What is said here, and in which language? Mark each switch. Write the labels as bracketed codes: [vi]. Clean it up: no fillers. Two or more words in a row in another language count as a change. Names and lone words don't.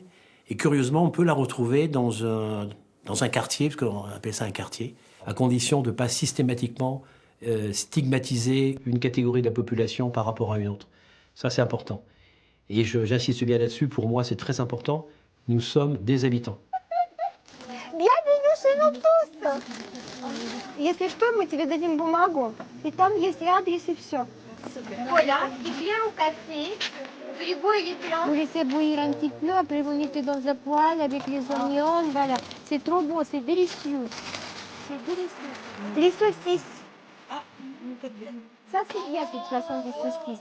[fr] Et curieusement, on peut la retrouver dans un quartier, parce qu'on appelle ça un quartier, à condition de ne pas systématiquement stigmatiser une catégorie de la population par rapport à une autre. Ça, c'est important. Et j'insiste bien là-dessus, pour moi, c'est très important. Nous sommes des habitants. Bienvenue chez nous tous. [ru] Если что, мы тебе дадим бумагу, и там есть адрес и все. [fr] Voilà, il vient au café. Frigo, il est plein. Vous laissez bouillir un petit peu, après vous mettez dans un poêle avec les oignons, voilà. C'est trop beau, c'est délicieux. C'est délicieux. Les saucisses. Ça, c'est bien, de toute façon, des saucisses.